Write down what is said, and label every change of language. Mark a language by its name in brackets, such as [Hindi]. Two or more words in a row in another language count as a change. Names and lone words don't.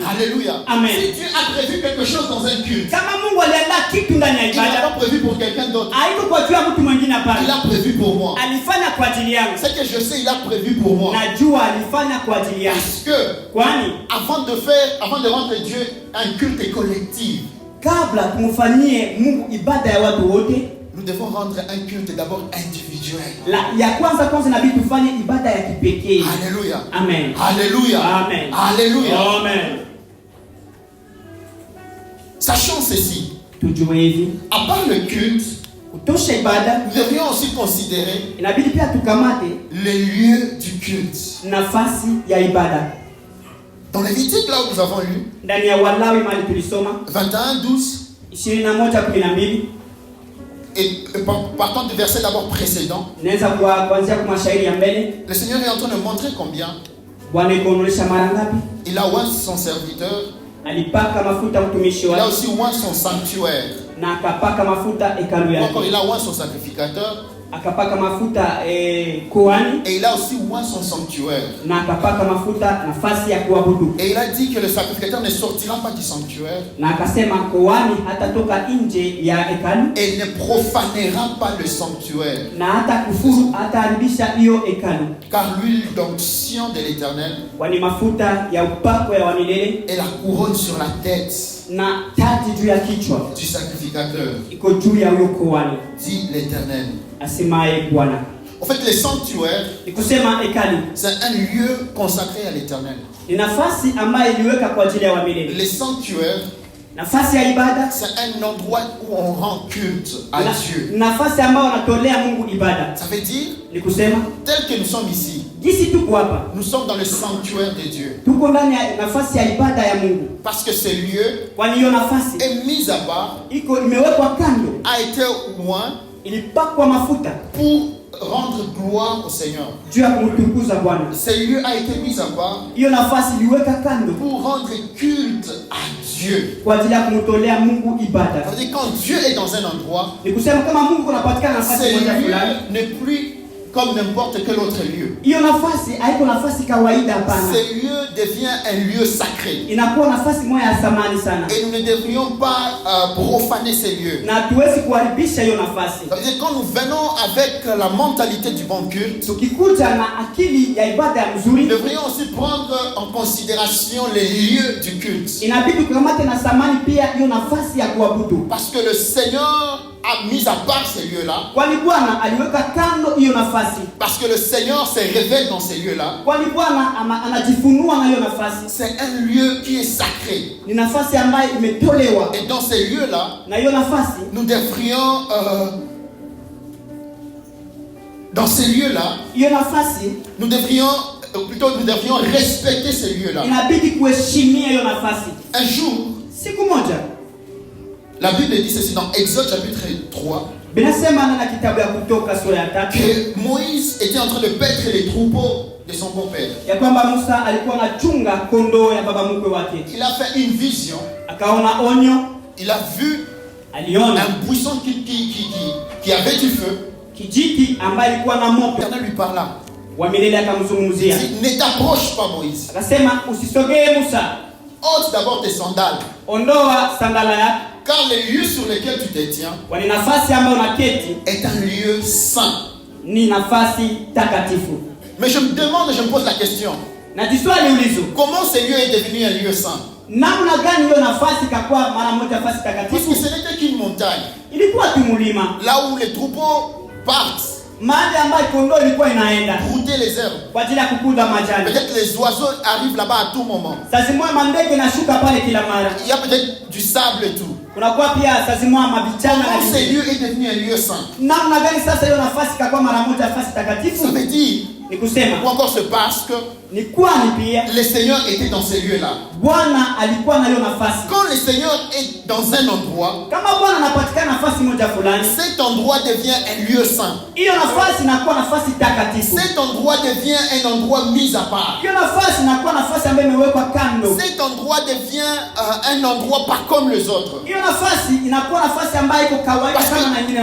[French] Alléluia. Amen. Si Dieu a prévu quelque chose dans un culte, [Swahili] Kama Mungu aliandaa kitu ndani ya [French] il n'a [Swahili] ibada, [French] pas prévu pour quelqu'un d'autre. [Swahili] haiko kwa juu ya mtu mwingine, [French] Il [Swahili] hapana, [French] l'a prévu pour moi. [Swahili] alifanya kwa ajili yangu. [French] Ce que je sais, il a prévu pour moi. [Swahili] Najua alifanya kwa ajili yangu, [French] Parce que [Swahili] kwani [French] avant de rendre Dieu un culte collectif, [Swahili] kabla tumfanyie Mungu ibada ya watu wote, [French] nous devons rendre un culte d'abord individuel. [Swahili] ya kwanza inabidi tufanye ibada ya kipekee. [French] Alléluia. [Swahili] Amen. [French] Alléluia. [Swahili] Amen. [French] Alléluia. [Swahili] Amen. [French] Sachons ceci. [Swahili] Tujue hivi, [French] À part le culte, [Swahili] kutosha ibada, [French] nous devrions aussi considérer [Swahili] inabidi pia tukamate [French] les lieux du culte. [Swahili] nafasi ya ibada. [French] Dans Lévitique, là où nous avons lu, [Swahili] Ndani ya Walawi mali tulisoma [French] 21:12, [Swahili] 21:12, [French] et partant du verset d'abord précédent, [Swahili] naweza kuanzia kwa mashairi ya mbele. [French] le Seigneur est en train de montrer combien [Swahili] Bwana ikuonyesha mara ngapi [French] il a oint son serviteur, [Swahili] alipaka mafuta mtumishi [French] il a [Swahili] wake [French] aussi oint son sanctuaire, [Swahili] na akapaka mafuta hekalu [French] encore il [Swahili] yake, [French] a oint son sacrificateur, [Swahili] akapaka mafuta kuhani [French] et il a aussi oint son sanctuaire. [Swahili] na akapaka mafuta nafasi ya kuabudu, [French] Et il a dit que le sacrificateur ne sortira pas du sanctuaire [Swahili] na akasema kuhani hatatoka nje ya hekalu [French] et il ne profanera pas le sanctuaire, [Swahili] na hata kufuru hataharibisha hiyo hekalu, [French] car l'huile d'onction de l'Éternel [Swahili] kwani mafuta ya upako ya wamilele [French] est la couronne sur la tête [Swahili] na taji juu ya kichwa [French] du sacrificateur, [Swahili] iko juu ya huyo kuhani, [French] dit l'Éternel. [Swahili] asemaye Bwana. [French] En fait, les sanctuaires, [Swahili] Ni kusema hekalu [French] c'est un lieu consacré à l'Éternel. [Swahili] ni nafasi ambayo iliweka kwa ajili ya wamilele. [French] Les sanctuaires, [Swahili] Nafasi ya ibada, [French] c'est un endroit où on rend culte à Dieu. [Swahili] nafasi ambayo wanatolea Mungu ibada. [French] Ça veut dire, [Swahili] Ni kusema [French] tel que nous sommes ici, [Swahili] jinsi tuko hapa, [French] nous sommes dans le sanctuaire de Dieu. [Swahili] tuko ndani ya nafasi ya ibada ya Mungu, [French] Parce que ce lieu [Swahili] kwani hiyo nafasi [French] est mis à part, [Swahili] iko imewekwa kando, [French] a été loin [Swahili] ilipakwa mafuta [French] pour rendre gloire au Seigneur. [Swahili] juu ya kumtukuza Bwana. [French] Ce lieu a été mis à part [Swahili] Hiyo nafasi iliweka kando [French] pour rendre culte à Dieu. [Swahili] kwa ajili ya kumtolea Mungu ibada. [French] Ça veut dire quand Dieu est dans un endroit, [Swahili] Ni kusema kama Mungu anapatikana [French] ce [Swahili] nafasi moja fulani, [French] lieu n'est plus comme n'importe quel autre lieu. [Swahili] Hiyo nafasi haiko nafasi kawaida hapana. [French] Ce lieu devient un lieu sacré. [Swahili] Inakuwa nafasi moja ya thamani sana. [French] Et nous ne devrions pas profaner ces lieux. [Swahili] Na hatuwezi kuharibisha hiyo nafasi. [French] Quand nous venons avec la mentalité du bon culte, [Swahili] Tukikuja na akili ya ibada ya mzuri, [French] nous devrions aussi prendre en considération les lieux du culte. [Swahili] inabidi kukamata na thamani pia hiyo nafasi ya kuabudu. [French] Parce que le Seigneur a mis à part ces lieux-là. [Swahili] Kwani Bwana aliweka kando hiyo nafasi. [French] Parce que le Seigneur se révèle dans ces lieux-là. [Swahili] Kwani Bwana anajifunua na hiyo nafasi. [French] C'est un lieu qui est sacré. [Swahili] Ni nafasi ambayo imetolewa. [French] Et dans ces lieux-là, [Swahili] Na hiyo nafasi, [French] nous devrions dans ces lieux-là, [Swahili] hiyo nafasi [French] nous devrions respecter ces lieux-là. [Swahili] inabidi kuheshimia hiyo nafasi. [French] Un jour, [Swahili] Siku moja, [French] la Bible dit ceci dans Exode chapitre 3, [Swahili] binasema na kitabu ya Kutoka sura ya 3 [French] que Moïse était en train de paître les troupeaux de son beau-père. [Swahili] ya kwamba Musa alikuwa anachunga kondoo ya baba mkwe wake. [French] Il a fait une vision. [Swahili] Akaona onyo, [French] Il a vu [Swahili] aliona [French] un buisson qui avait du feu. [Swahili] kijiti ambaye ilikuwa na moto. [French] L'Éternel lui parla. [Swahili] Wa milele [French] Il [Swahili] akamzungumzia. [French] dit, ne t'approche pas, Moïse. [Swahili] Akasema usisogee Musa. [French] Ôte d'abord tes sandales. [Swahili] Ondoa sandala yako. [French] Car le lieu sur lequel tu te tiens [Swahili] Kwani nafasi ambayo unaketi [French] est un lieu saint. [Swahili] ni nafasi takatifu. [French] Mais je me demande, je me pose la question. [Swahili] Na jiswali ulizo, [French] Comment ce lieu est devenu un lieu saint? [Swahili] namna gani hiyo nafasi ikakuwa mara moja nafasi [French] Parce [Swahili] takatifu? [French] que ce n'était qu'une montagne. [Swahili] Ilikuwa tu mulima, [French] Là où les troupeaux partent [Swahili] mahali ambayo kondoo ilikuwa inaenda [French] brouter les herbes. [Swahili] kwa ajili ya kukuza majani. [French] Peut-être les oiseaux arrivent là-bas à tout moment. [Swahili] Saa zimoja mandege nashuka pale kila mara. [French] Il y a peut-être du sable et tout. [Swahili] Kunakuwa pia saa zimoja mabichana na [French] Comment ce [Swahili] nini. [French] lieu est devenu un lieu saint? [Swahili] Namna gani sasa hiyo nafasi ikakuwa mara moja nafasi takatifu? [French] Ça veut dire, [Swahili] Ni kusema [French] ou encore c'est parce que [Swahili] ni kwani pia [French] le Seigneur était dans ces lieux-là. [Swahili] Bwana alikuwa na hiyo nafasi. [French] Quand le Seigneur est dans un endroit, [Swahili] Kama Bwana anapatikana nafasi moja fulani, [French] cet endroit devient un lieu saint. [Swahili] hiyo nafasi inakuwa nafasi takatifu. [French] Cet endroit devient un endroit mis à part. [Swahili] Hiyo nafasi inakuwa nafasi ambayo imewekwa kando. [French] Cet endroit devient un endroit pas comme les autres. [Swahili] Hiyo nafasi inakuwa nafasi ambayo iko kawaida [French] Parce [Swahili] kama na nyingine